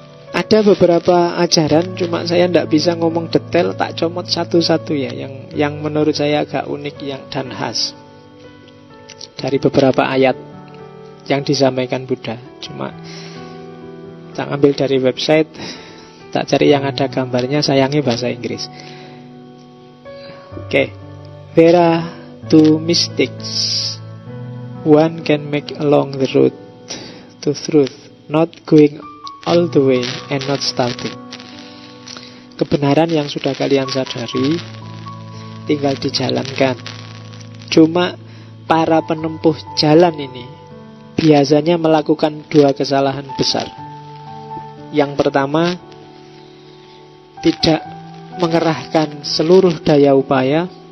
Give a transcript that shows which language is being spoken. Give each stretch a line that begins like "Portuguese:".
Indonesian: Ada beberapa ajaran, cuma saya tidak bisa ngomong detail, tak comot satu-satu ya, yang menurut saya agak unik dan khas dari beberapa ayat yang disampaikan Buddha. Cuma tak ambil dari website, tak cari yang ada gambarnya, sayangnya bahasa Inggris. Oke.
English: There are two mistakes one can make along the road to truth: not going all the way and not starting.
Indonesian: Kebenaran yang sudah kalian sadari tinggal dijalankan. Cuma para penempuh jalan ini biasanya melakukan dua kesalahan besar. Yang pertama, tidak mengerahkan seluruh daya upaya.